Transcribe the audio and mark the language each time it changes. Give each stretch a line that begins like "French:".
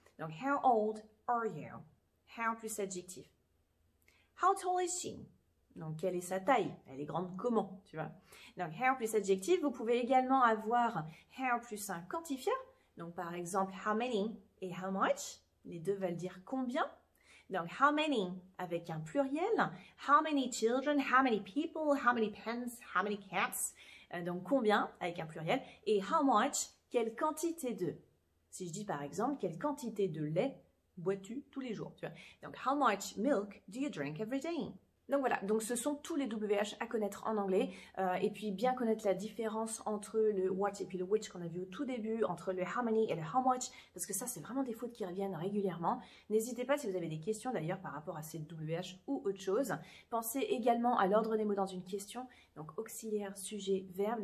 French: Donc
English: how old are you?
French: How plus adjectif.
English: How tall is she?
French: Donc, quelle est sa taille? Elle est grande comment, tu vois? Donc, how plus adjectif. Vous pouvez également avoir how plus un quantifiant. Donc, par exemple, how many et how much. Les deux veulent dire combien. Donc, how many avec un pluriel.
English: How many children, how many people, how many pens, how many cats.
French: Donc, combien avec un pluriel. Et how much, quelle quantité de. Si je dis par exemple, quelle quantité de lait bois-tu tous les jours, tu vois?
English: Donc, how much milk do you drink every day?
French: Donc voilà, donc ce sont tous les WH à connaître en anglais et puis bien connaître la différence entre le what et puis le which qu'on a vu au tout début, entre le how many et le how much, parce que ça c'est vraiment des fautes qui reviennent régulièrement. N'hésitez pas si vous avez des questions d'ailleurs par rapport à ces WH ou autre chose. Pensez également à l'ordre des mots dans une question, donc auxiliaire, sujet, verbe.